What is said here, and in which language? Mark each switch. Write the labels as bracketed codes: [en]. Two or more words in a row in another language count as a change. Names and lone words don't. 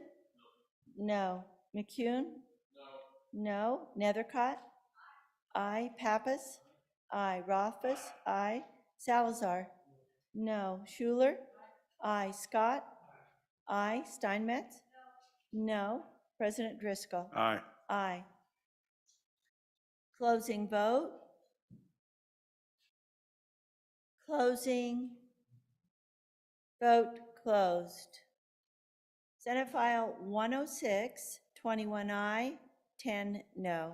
[en] No. McCune? No. Nethercott? I. Pappas? I. Rothfuss? I. Salazar? No. Schuler? I. Scott? I. Steinmetz? No. President Driscoll? Aye. Aye. Closing vote. Closing. Vote closed. Senate File 106, 21 aye, 10 no.